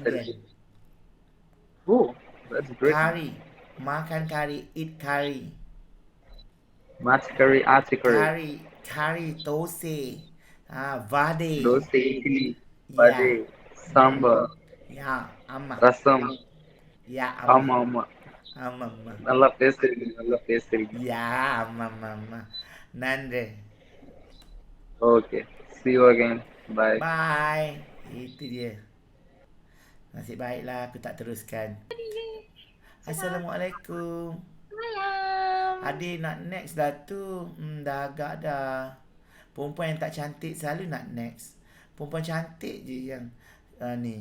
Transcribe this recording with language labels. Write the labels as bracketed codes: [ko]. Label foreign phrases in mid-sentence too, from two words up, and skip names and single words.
[en] Indian. Oh, that's great. Curry. [ms] Makan curry, [en] eat curry. Match curry, achi curry. Curry, dosai. Vade. Dosa, idli, Yeah. vade, sambar, Yeah, amma. rasam. Yeah, Amma, amma. amma. Amma. [ta] நல்லா பேசுறீங்க, நல்லா பேசுறீங்க. [en] Yeah, amma. Nandre. Okay, see you again. Bye. Bye. [ms] Itu dia. Nasib baiklah aku tak teruskan. Assalamualaikum. Malam. Adik nak next dah tu. Dah agak dah. Perempuan yang tak cantik selalu nak next. Perempuan cantik je yang ni.